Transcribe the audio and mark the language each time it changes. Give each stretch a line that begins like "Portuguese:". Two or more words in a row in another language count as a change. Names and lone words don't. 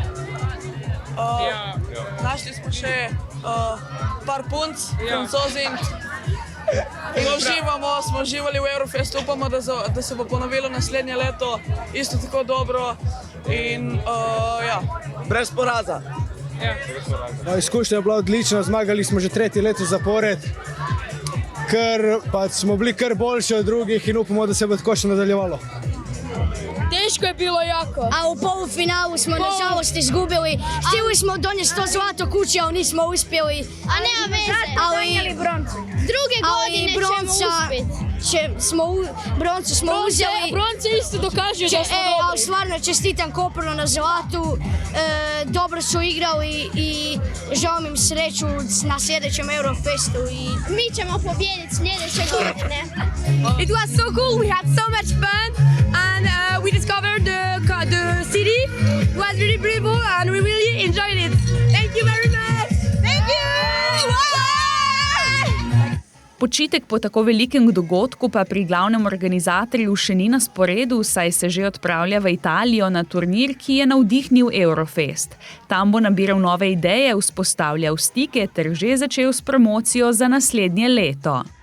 Slovenian: Našli smo še par punc, Francozin in smo uživali v Eurofestu, upamo, da se bo ponovilo naslednje leto, isto tako dobro in ja. Brez poraza. Izkušnja je bila odlična, zmagali smo že 3. leto zapored, ker pa smo bili kar boljši od drugih in upamo, da se bo tako še nadaljevalo.
Croatian: Teško je bilo jako. A u polufinalu smo nažalost izgubili. Htjeli smo donijeti to zlato kući, ali nismo uspjeli. A nema veze, donijeli broncu. Druge godine ćemo uspjeti. Broncu smo uzeli. Bronce isto dokažu da smo dobri. Ali stvarno čestitam Kopru na zlatu. Dobro su igrali i želim im sreću na sljedećem Eurofestu. Mi ćemo pobijediti sljedeće godine.
English: It was so cool, we had so much fun and we discovered the city. It was really beautiful and we really enjoyed it. Thank you very much. Thank you.
Slovenian: Počitek po tako velikem dogodku pa pri glavnem organizatorju še ni na sporedu, saj se že odpravlja v Italijo na turnir, ki je navdihnil Eurofest. Tam bo nabiral nove ideje, vzpostavljal stike ter že začel s promocijo za naslednje leto.